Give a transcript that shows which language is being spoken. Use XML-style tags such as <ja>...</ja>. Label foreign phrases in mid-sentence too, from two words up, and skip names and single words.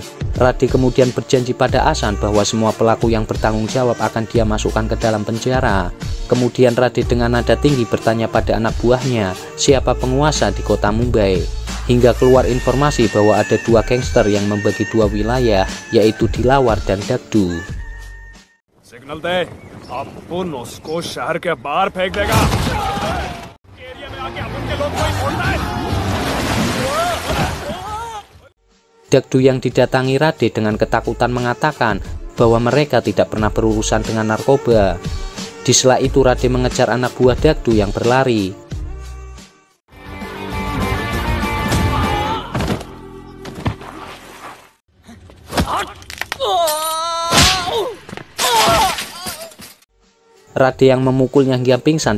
<id>Rade kemudian berjanji pada Asan bahwa semua pelaku yang bertanggung jawab akan dia masukkan ke dalam penjara. Kemudian Rade dengan nada tinggi bertanya pada anak buahnya siapa penguasa di kota Mumbai, hingga keluar informasi bahwa ada dua gangster yang membagi dua wilayah, yaitu Dilawar dan Dagdu.</id> <hi>सिग्नल दे, अपन उसको शहर के बाहर फेंक देगा। एरिया में आके अपन के लोग कोई छोड़ना है।</hi> <id>Dagdu yang didatangi Rade dengan ketakutan mengatakan bahwa mereka tidak pernah berurusan dengan narkoba. Di sela itu Rade mengejar anak buah Dagdu yang berlari. Rade yang memukulnya hingga pingsan.</id>